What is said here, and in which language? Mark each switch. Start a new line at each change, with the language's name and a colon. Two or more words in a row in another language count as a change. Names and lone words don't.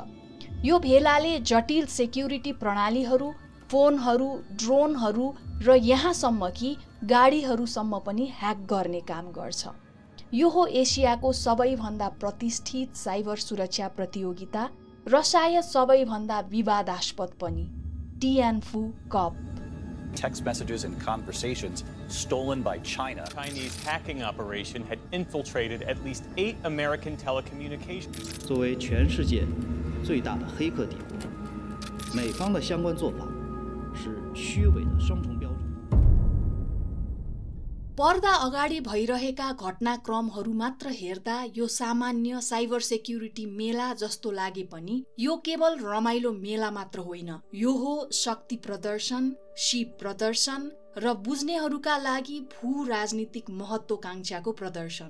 Nepali: यो भेलाले जटिल सेक्युरिटी प्रणालीहरू, फोनहरू, ड्रोनहरू र यहाँसम्म कि गाडीहरूसम्म पनि ह्याक गर्ने काम गर्छ। यो हो एसियाको सबैभन्दा प्रतिष्ठित साइबर सुरक्षा प्रतियोगिता र सायद सबैभन्दा विवादास्पद पनि, टिएनफू कप।
English: Text messages and conversations stolen by China. Chinese hacking operation had infiltrated at least 8 American telecommunications.
Chinese: 作为全世界最大的黑客帝国，美方的相关做法是虚伪的双重标准。
Nepali: पर्दा अगाडि भइरहेका घटनाक्रमहरू मात्र हेर्दा यो सामान्य
English: cyber security
Nepali: मेला जस्तो लागे पनि यो केवल रमाइलो मेला मात्र होइन। यो हो शक्ति प्रदर्शन, शिप प्रदर्शन र बुझ्नेहरूका लागि भू राजनीतिक महत्त्वाकांक्षाको प्रदर्शन।